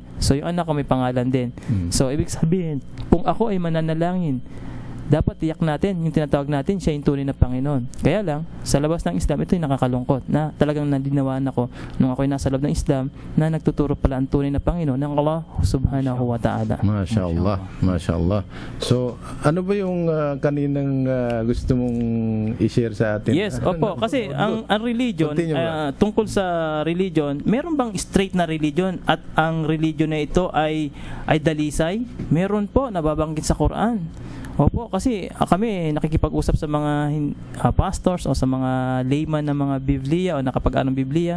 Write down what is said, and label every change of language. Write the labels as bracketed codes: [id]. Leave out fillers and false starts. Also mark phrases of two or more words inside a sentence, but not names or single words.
[tl] So yung anak ko may pangalan din. So ibig sabihin, kung ako ay mananalangin, dapat tiyak natin, yung tinatawag natin, siya yung tunay na Panginoon. Kaya lang, sa labas ng Islam, ito yung nakakalungkot na talagang nalinawan ako nung ako'y nasa loob ng Islam na nagtuturo pala ang tunay na Panginoon ng [ar] الله سبحانه وتعالى. ما شاء الله. ما شاء الله. [tl] So, ano ba yung kaninang gusto mong i-share sa atin? Yes, opo. Kasi ang religion, tungkol sa religion, meron bang straight na religion at ang religion na ito ay dalisay? Meron po, nababanggit sa Quran. Opo, kasi kami nakikipag-usap sa mga pastors o sa mga layman ng mga Biblia o nakapag-aral ng Biblia.